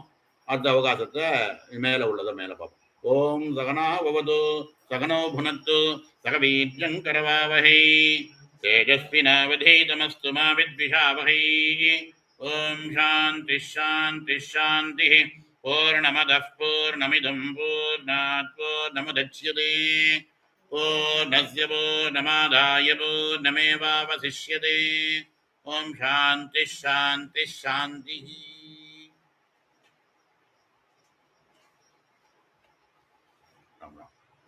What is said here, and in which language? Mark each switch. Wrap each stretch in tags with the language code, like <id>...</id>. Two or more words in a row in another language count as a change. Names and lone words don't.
<ta>அடுத்த அவகாசத்தை மேல உள்ளதை மேல பார்ப்போம்.</ta> <sa>ओम् सहना भवतु सहनौ भुनक्तु सहवीर्यं करवावहै तेजस्विनावधीतमस्तु मा विद्विषावहै. ओम् शान्तिः शान्तिः शान्तिः. पूर्णमदः पूर्णमिदम् पूर्णात् पूर्णमुदच्यते पूर्णस्य पूर्णमादाय पूर्णमेवावशिष्यते. ओम् शान्तिः शान्तिः शान्तिः. राम् राम्.</sa>